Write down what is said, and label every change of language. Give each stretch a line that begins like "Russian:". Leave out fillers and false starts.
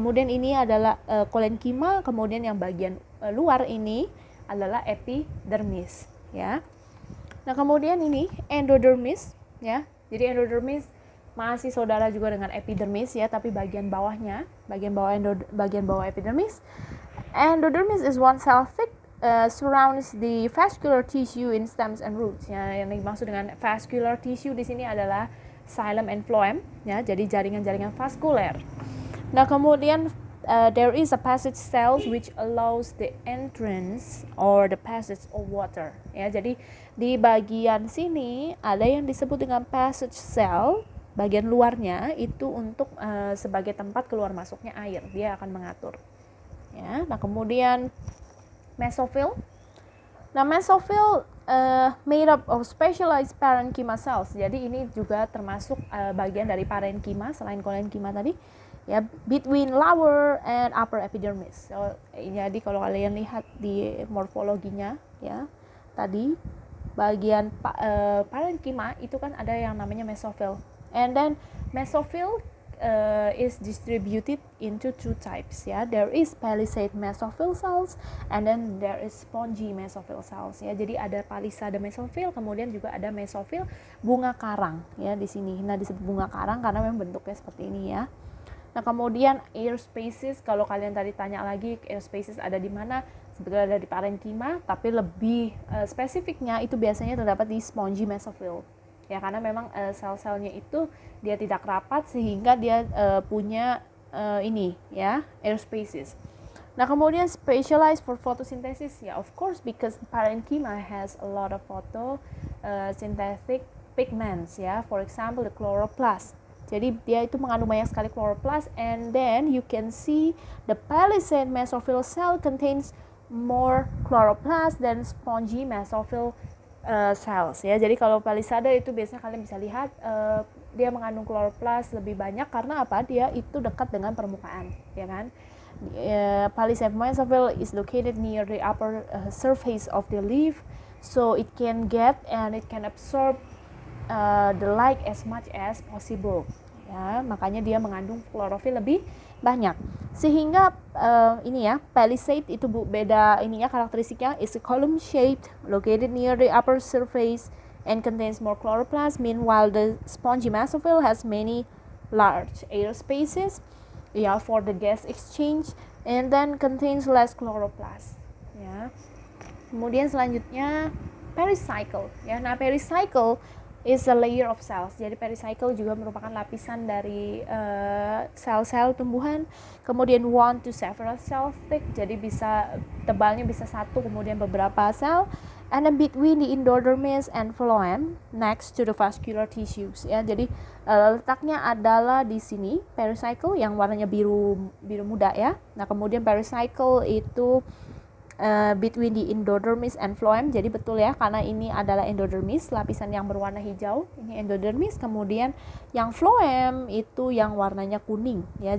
Indonesian: Kemudian ini adalah kolenkima, kemudian yang bagian luar ini adalah epidermis ya. Nah, kemudian ini endodermis ya. Jadi endodermis masih saudara juga dengan epidermis ya, tapi bagian bawahnya, bagian bawah epidermis.
English: Endodermis is one cell thick surrounds the vascular tissue in stems and roots.
Indonesian: Ya, yang dimaksud dengan vascular tissue di sini adalah xylem and phloem ya, jadi jaringan-jaringan vaskuler. Nah, kemudian
English: there is a passage cells which allows the entrance or the passage of water ya.
Indonesian: Jadi di bagian sini ada yang disebut dengan passage cell, bagian luarnya itu untuk sebagai tempat keluar masuknya air, dia akan mengatur ya. Nah, kemudian mesophyll.
English: Nah, mesophyll made up of specialized parenchyma cells.
Indonesian: Jadi ini juga termasuk bagian dari parenkima selain kolenkima tadi ya,
English: between lower and upper epidermis.
Indonesian: So, jadi kalau kalian lihat di morfologinya ya, tadi bagian parenkima itu kan ada yang namanya mesophyll.
English: And then mesophyll is distributed into two types ya. There is palisade mesophyll cells and then there is spongy mesophyll cells ya.
Indonesian: Jadi ada palisade mesophyll, kemudian juga ada mesophyll bunga karang ya di sini. Nah, disebut bunga karang karena memang bentuknya seperti ini ya. Nah, kemudian air spaces, kalau kalian tadi tanya lagi air spaces ada di mana, sebetulnya ada di parenkima, tapi lebih spesifiknya itu biasanya terdapat di spongy mesophyll ya, karena memang sel-selnya itu dia tidak rapat sehingga dia punya ini ya air spaces. Nah, kemudian
English: specialized for photosynthesis ya, of course because parenkima has a lot of photosynthetic pigments ya, for example the chloroplast.
Indonesian: Jadi dia itu mengandung banyak sekali
English: chloroplast, and then you can see the palisade mesophyll cell contains more chloroplast than spongy mesophyll cells ya.
Indonesian: Jadi kalau palisade itu biasanya kalian bisa lihat dia mengandung chloroplast lebih banyak karena apa? Dia itu dekat dengan permukaan, ya kan?
English: Palisade mesophyll is located near the upper surface of the leaf, so it can get and it can absorb the light as much as possible ya,
Indonesian: makanya dia mengandung klorofil lebih banyak sehingga ini ya palisade itu beda ininya, karakteristiknya
English: is a column shaped located near the upper surface and contains more chloroplast, meanwhile the spongy mesophyll has many large air spaces for the gas exchange and then contains less chloroplast ya.
Indonesian: Kemudian selanjutnya pericycle ya. Nah,
English: pericycle is a layer of cells.
Indonesian: Jadi pericycle juga merupakan lapisan dari sel-sel tumbuhan. Kemudian
English: one to several cell thick.
Indonesian: Jadi bisa tebalnya bisa satu kemudian beberapa sel.
English: And then between the endodermis and phloem next to the vascular tissues ya.
Indonesian: Jadi letaknya adalah di sini pericycle yang warnanya biru muda ya. Nah, kemudian pericycle itu
English: between the endodermis and phloem.
Indonesian: Jadi betul ya, karena ini adalah endodermis, lapisan yang berwarna hijau, ini endodermis. Kemudian yang phloem itu yang warnanya kuning ya.